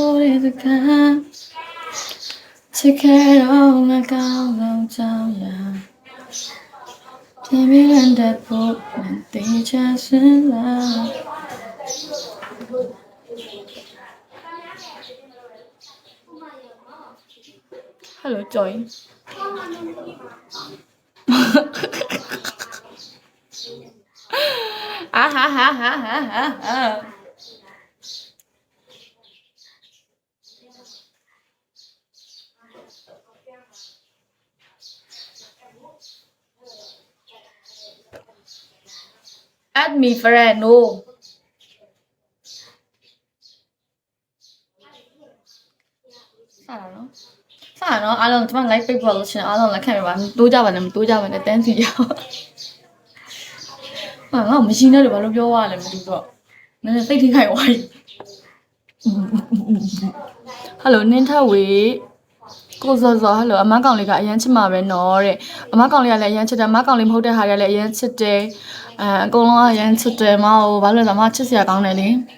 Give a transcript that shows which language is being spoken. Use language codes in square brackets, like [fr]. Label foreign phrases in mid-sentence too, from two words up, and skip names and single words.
[my] တဲ့စကားချစ်ခဲ့တော့ငါကောင်းဆုံးကြောင်းရာပြန်ပြီးလမ်းတက်ဖို့တေချာစဉ်းစား Hello Joy 啊哈哈哈哈哈哈 [en] Add me friend no [my] စတာနော်အားလုံးကျွန်မ live ပိတ်ဖို့လို့ရှင်အားလုံးလက်ခံပြပါတိုးကြပါနဲ့မတိုးကြပါနဲ့တန်းစီရ အောင်ငါမရှိနဲ့လို့ဘာလို့ပြောရလဲမသိတော့နည်းနည်းစိတ်ထိခိုက်သွားပြီ Hello နင်းထဝေကိုစောစော Hello အမကောင်လေးကအရန်ချစ်မှာပဲနော်တဲ့အမကောင်လေးကလည်းအရန်ချစ်တယ်အမကောင်လေးမဟုတ်တဲ့ဟာတွေကလည်းအရန်ချစ်တယ်အကုန်လုံးကအရန်ချစ်တယ်မဟုတ်ဘာလို့လဲဆိုတော့အမချစ်စရာကောင်းတယ်လေ